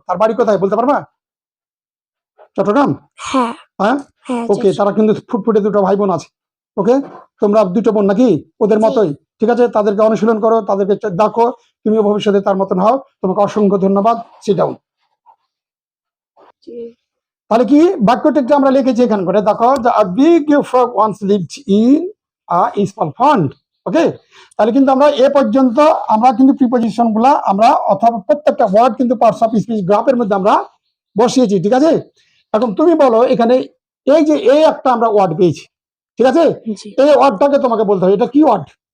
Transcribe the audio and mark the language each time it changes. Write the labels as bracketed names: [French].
[Bangla] তার বাড়ি কোথায় বলতে পারবা? চট্টগ্রাম? হ্যাঁ, হ্যাঁ, হ্যাঁ, ওকে, তারা কিন্তু ফুটফুটে দুটো ভাই বোন আছে। ওকে, তোমরা দুটো বোন নাকি ওদের জি। মতোই? ঠিক আছে, তাদেরকে অনুশীলন করো, তাদেরকে দেখো, তুমিও ভবিষ্যতে তার মতন হও। তোমাকে অসংখ্য ধন্যবাদ। [English] Sit down. [Bangla] তাহলে কি বাক্যটিকে আমরা লিখেছি এখান করে, দেখো, [English] a big frog once lived in a small pond. [Bangla] ওকে, তাহলে কিন্তু আমরা এ পর্যন্ত আমরা কিন্তু প্রিপোজিশন গুলা আমরা অথবা প্রত্যেকটা ওয়ার্ড কিন্তু পার্টস অফ স্পিচ গ্রাফের মধ্যে আমরা বসিয়েছি, ঠিক আছে? এখন তুমি বলো এখানে এই যে এই একটা আমরা ওয়ার্ড পেয়েছি, ঠিক আছে? জি। এই ওয়ার্ডটাকে তোমাকে বলতে হবে এটা কি ওয়ার্ড?